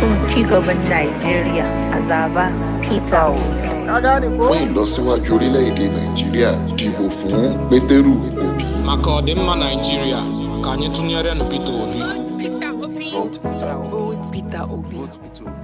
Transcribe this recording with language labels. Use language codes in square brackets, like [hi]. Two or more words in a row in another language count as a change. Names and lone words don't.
[ha] ci gaban Najeriya a zaba Peter Obi. [yo] Fún ìlọsíwájú orílẹ̀-èdè Nàìjíríà, dìbò fún Pétérù Obi. [ig] Maka ọdịmma Nàìjíríà, ka anyị tụnyere nụ Peter Obi. [en] Vote Peter Obi. Vote Peter Obi. Vote Peter Obi. Vote Peter Obi.